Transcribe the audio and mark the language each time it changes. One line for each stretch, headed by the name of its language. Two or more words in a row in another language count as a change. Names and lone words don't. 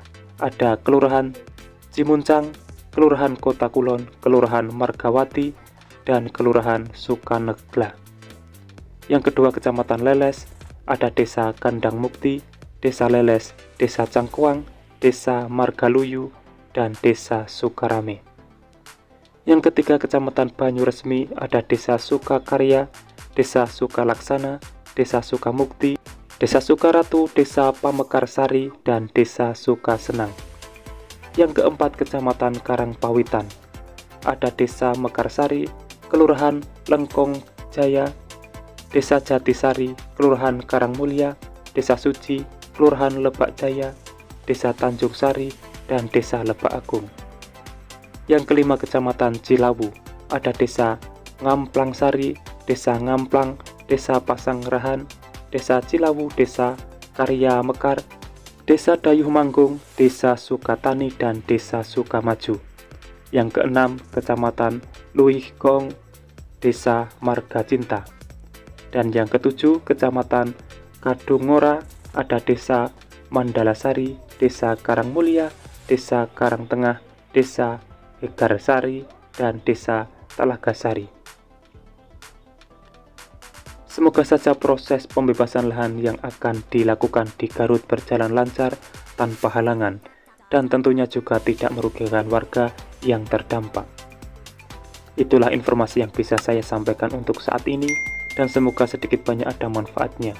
Indonesian: Ada Kelurahan Cimuncang, Kelurahan Kota Kulon, Kelurahan Margawati, dan Kelurahan Sukanegla. Yang kedua, Kecamatan Leles. Ada Desa Kandang Mukti, Desa Leles, Desa Cangkuang, Desa Margaluyu, dan Desa Sukarame. Yang ketiga, Kecamatan Banyuresmi, ada Desa Sukakarya, Desa Sukalaksana, Desa Sukamukti, Desa Sukaratu, Desa Pamekarsari, dan Desa Sukasenang. Yang keempat, Kecamatan Karangpawitan, ada Desa Mekarsari, Kelurahan Lengkong Jaya, Desa Jatisari, Kelurahan Karangmulya, Desa Suci, Kelurahan Lebak Jaya, Desa Tanjung Sari, dan Desa Lebak Agung. Yang kelima, Kecamatan Cilawu, ada Desa Ngamplangsari, Desa Ngamplang, Desa Pasanggerahan, Desa Cilawu, Desa Karya Mekar, Desa Dayuh Manggung, Desa Sukatani, dan Desa Sukamaju. Yang keenam, Kecamatan Luih Gong, Desa Marga Cinta. Dan yang ketujuh, Kecamatan Kadungora, ada Desa Mandalasari, Desa Karangmulya, Desa Karangtengah, Desa Hegarsari, dan Desa Talagasari. Semoga saja proses pembebasan lahan yang akan dilakukan di Garut berjalan lancar tanpa halangan, dan tentunya juga tidak merugikan warga yang terdampak. Itulah informasi yang bisa saya sampaikan untuk saat ini, dan semoga sedikit banyak ada manfaatnya.